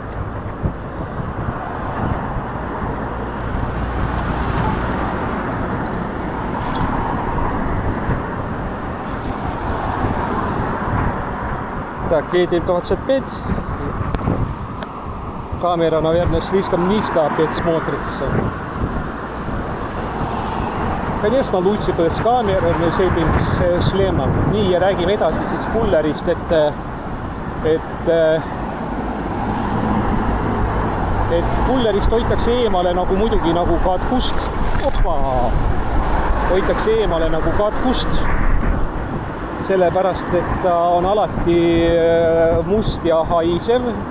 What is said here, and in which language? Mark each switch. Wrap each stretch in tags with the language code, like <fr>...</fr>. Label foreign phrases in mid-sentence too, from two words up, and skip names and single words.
<ru>Так, едем 25. Камера, наверное, слишком низко опять смотрится. Конечно, лучше бы с камерой,</ru> <et>me sõidime</et> <ru>с шлемом.</ru> <et>Nii, ja räägime edasi siis kullerist, et kullerist hoitakse eemale nagu muidugi nagu katkust. Opa! Hoitakse eemale nagu katkust. Sellepärast, et ta on alati must ja haisev.</et>